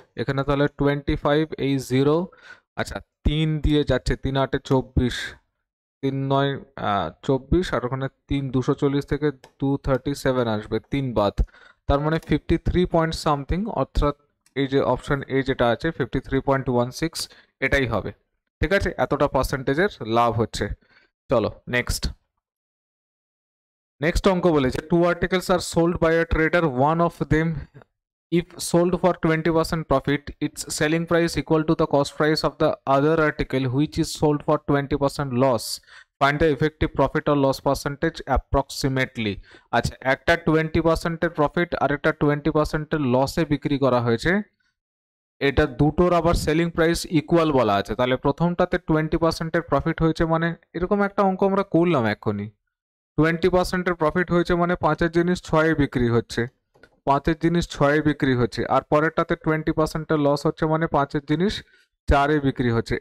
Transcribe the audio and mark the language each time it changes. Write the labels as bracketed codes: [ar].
[bn] এখানে তাহলে 25, এই 0, আচ্ছা 3 দিয়ে যাচ্ছে, 3 8 24, 3 9 24, আর ওখানে 3 240 থেকে 237 আসবে, 3 বাদ, তার মানে 53 পয়েন্ট সামথিং, অর্থাৎ এই যে অপশন এ যেটা আছে 53.16, এটাই হবে, ঠিক আছে। এতটা পার্সেন্টেজের লাভ হচ্ছে। চলো নেক্সট। নেক্সট অঙ্ক বলেছে, [en] Two articles are sold by a trader, one of them if sold for 20% profit, its selling price equal to the cost price of the other article which is sold for 20% loss. Find the effective profit or loss percentage approximately. [bn] আচ্ছা, একটা 20%-এর profit আর একটা 20%-এর লসে বিক্রি করা হয়েছে, এটা দুটোর আবার সেলিং প্রাইস ইকুয়াল বলা আছে। তাহলে প্রথমটাতে 20%-এর প্রফিট হয়েছে, মানে এরকম একটা অঙ্ক আমরা করলাম এখনই, 20%-এর প্রফিট হয়েছে মানে 5-এর জিনিস 6-এ বিক্রি হচ্ছে, 5-এর জিনিস 6-এ বিক্রি হচ্ছে, আর পরেরটাতে 20%-এর লস হচ্ছে মানে 5-এর জিনিস 4-এ বিক্রি হচ্ছে।